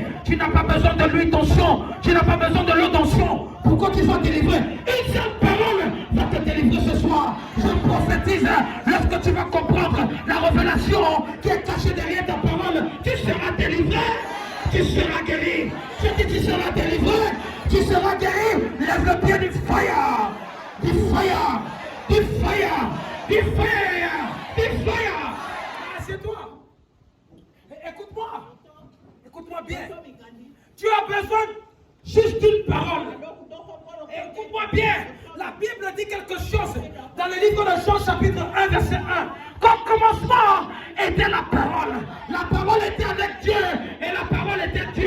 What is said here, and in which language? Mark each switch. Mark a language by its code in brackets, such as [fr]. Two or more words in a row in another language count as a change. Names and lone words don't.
[fr] Tu n'as pas besoin de l'huile d'onction. Tu n'as pas besoin de l'eau d'onction pour que tu sois délivré. Une seule parole va te délivrer ce soir. Je prophétise, lorsque tu vas comprendre la révélation qui est cachée derrière ta parole, tu seras délivré. Tu seras guéri. Je dis tu seras délivré. Tu seras guéri. Lève le pied du fire. Du fire. Du fire. Du fire. Du fire. Assieds-toi. Écoute-moi. Écoute-moi bien. Tu as besoin juste d'une parole. Écoute-moi bien. La Bible dit quelque chose dans le livre de Jean chapitre 1 verset 1. Comme commencement était la parole. La parole était avec Dieu et la parole était Dieu.